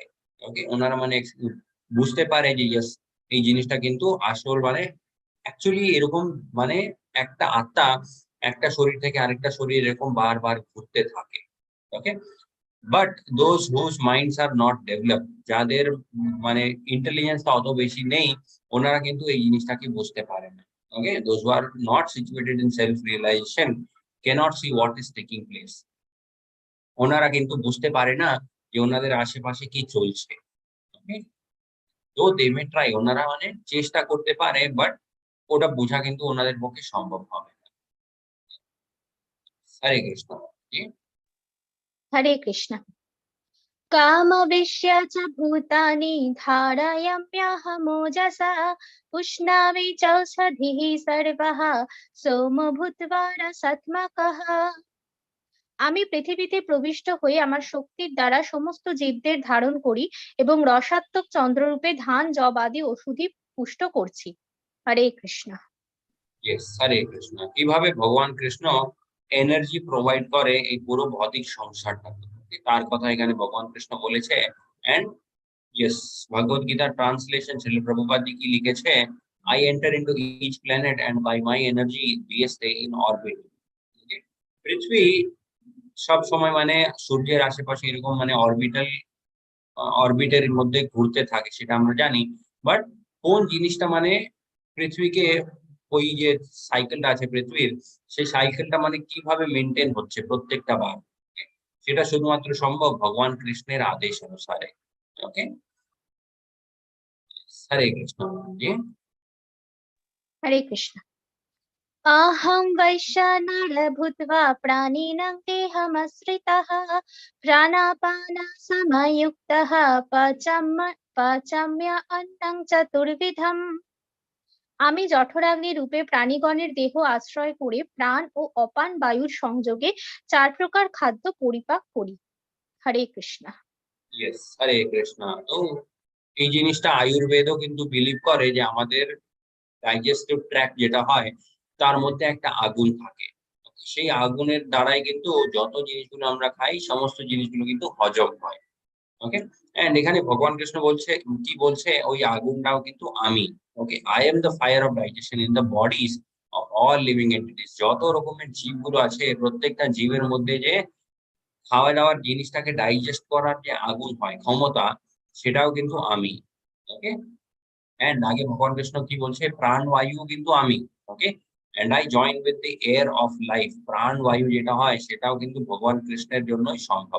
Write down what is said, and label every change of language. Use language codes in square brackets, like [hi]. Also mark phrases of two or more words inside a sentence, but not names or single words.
[bn] ওকে, ওনারা মানে বুঝতে পারে যে ইয়েস এই জিনিসটা কিন্তু আসল মানে অ্যাকচুয়ালি এরকম মানে একটা আত্মা একটা শরীর থেকে আরেকটা শরীর এরকম বারবার ঘুরতে থাকে। ওকে, [en] but those whose minds are not develop, [bn] যাদের মানে ইন্টেলিজেন্সটা অত বেশি নেই, ওনারা কিন্তু এই জিনিসটাকে বুঝতে পারে না। [en] okay, those who are not situated in self realization cannot see what is taking place. [bn] ওনারা কিন্তু বুঝতে পারে না যে ওনাদের আশেপাশে কি চলছে। ওকে, তো [en] they may try, [bn] ওনারা মানে চেষ্টা করতে পারে, বাট ওটা বোঝা কিন্তু ওনাদের পক্ষে সম্ভব হবে না। হরে কৃষ্ণ। জি। হরে কৃষ্ণ। [sa] कामविश्य च भूतानि धारयाम्यहमोजसा पुष्णामि चौषधिः सर्वः सोमो भूत्वा रसात्मकः। [bn] আমি পৃথিবীতে প্রবিষ্ট হয়ে আমার শক্তির দ্বারা সমস্ত জীবদের ধারণ করি এবং রসাত্মক চন্দ্ররূপে ধান, জব আদি ওষুধি পুষ্ট করছি। হরে কৃষ্ণ। ইয়েস, হরে কৃষ্ণ। কিভাবে ভগবান কৃষ্ণ [en] energy provide [bn] করে এই পুরো ভৌতিক সংসারটা, তার কথা এখানে ভগবান কৃষ্ণ বলেছে। [en] and yes, [bn] ভগবত গীতার ট্রান্সলেশন শ্রীল প্রভুপাদ জি কি লিখেছে, [en] I enter into each planet and by my energy we stay in orbit। [bn] পৃথিবী সব সময় মানে সূর্যের আশেপাশে এরকম মানে অরবিটের মধ্যে ঘুরতে থাকে, সেটা আমরা জানি। বাট কোন জিনিসটা মানে পৃথিবীকে, ওই যে সাইকেলটা আছে পৃথিবীর, সেই সাইকেলটা মানে কিভাবে মেনটেন হচ্ছে প্রত্যেকটা বার, সেটা শুধুমাত্র সম্ভব ভগবান কৃষ্ণের আদেশ অনুসারে। ওকে, হরে কৃষ্ণ। জি। হরে কৃষ্ণ। अहं वैश्वानर भूत्वा प्राणिनां देहमाश्रितः प्राणापानसमयुक्तः पचाम्य अन्नं चतुर्विधम्। আমি জঠরাগ্নি রূপে প্রাণীগণের দেহ আশ্রয় করে প্রাণ ও অপান বায়ুর সংযোগে 4 প্রকার খাদ্য পরিপাক করি। হরে কৃষ্ণ। ইয়েস, হরে কৃষ্ণ। তো এই জিনিসটা আয়ুর্বেদও কিন্তু বিলিভ করে যে আমাদের [en] digestive tract [bn] যেটা হয় তার মধ্যে একটা আগুন থাকে, সেই আগুনের দ্বারাই কিন্তু যত জিনিসগুলো আমরা খাই সমস্ত জিনিসগুলো কিন্তু হজম হয়। [en] okay, and [bn] এখানে ভগবান কৃষ্ণ বলছে, কি বলছে, ওই আগুনটাও কিন্তু আমি। ওকে, [en] I am the fire of digestion in the bodies of all living entities. [bn] যত রকমের জীবগুলো আছে প্রত্যেকটা জীবের মধ্যে যে খাওয়া দাওয়ার জিনিসটাকে ডাইজেস্ট করার যে আগুন হয়, ক্ষমতা, সেটাও কিন্তু আমি। [en] okay, and [bn] আগে ভগবান কৃষ্ণ কি বলছে, প্রাণবায়ু কিন্তু আমি। [en] okay, and I join with the air of life. [bn] প্রাণবায়ু যেটা হয় সেটাও কিন্তু ভগবান কৃষ্ণের জন্যই সম্ভব।